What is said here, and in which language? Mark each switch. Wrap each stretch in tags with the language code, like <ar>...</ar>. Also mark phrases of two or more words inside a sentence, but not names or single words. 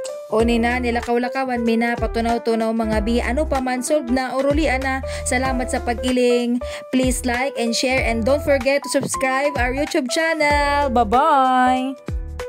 <bik>O ni na nilakaw-lakawan mina patunaw-tunaw mga bi ano pa man solve na urulian na. Salamat sa pag-iling.</bik> <en>Please like and share and don't forget to subscribe our YouTube channel. Bye-bye!</en>